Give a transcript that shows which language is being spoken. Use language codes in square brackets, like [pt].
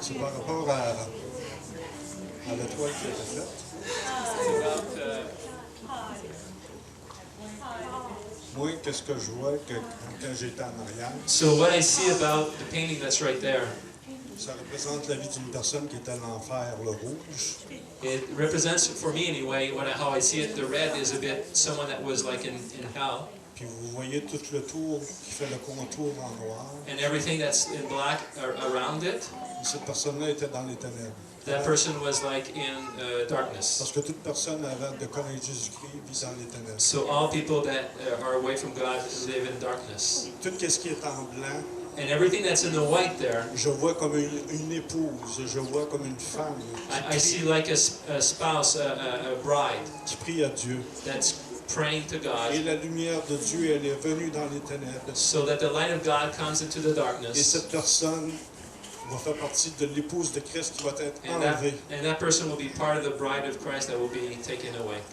[fr] C'est par rapport à la toile qui a été faite. Moi, qu'est-ce que je vois que quand j'étais en arrière, [en] So what I see about the painting that's right there, [fr] ça représente la vie d'une personne qui est à l'enfer, le rouge. [en] it represents, for me anyway, how I see it, the red is a bit someone that was like in hell, [fr] Puis vous voyez tout le tour qui fait le contour en noir. [en] and everything that's in black around it, [fr] Et cette personne-là était dans les ténèbres. [en] that person was like in darkness. [fr] Parce que toute personne avant de connaître Jésus-Christ vit dans les ténèbres. [en] So all people that are away from God live in darkness. [fr] Tout ce qui est en blanc, [en] And everything that's in the white there, [fr] je vois comme une épouse, je vois comme une femme [en] I see like a spouse, a bride [fr] qui prie à Dieu. [en] that's praying to God, [fr] Et la lumière de Dieu, elle est venue dans les ténèbres. [en] so that the light of God comes into the [fr] Et [en] darkness, [fr] cette personne va faire partie de l'épouse de Christ qui va être enlevée. [en] and that person will be part of the bride of Christ that will be taken away.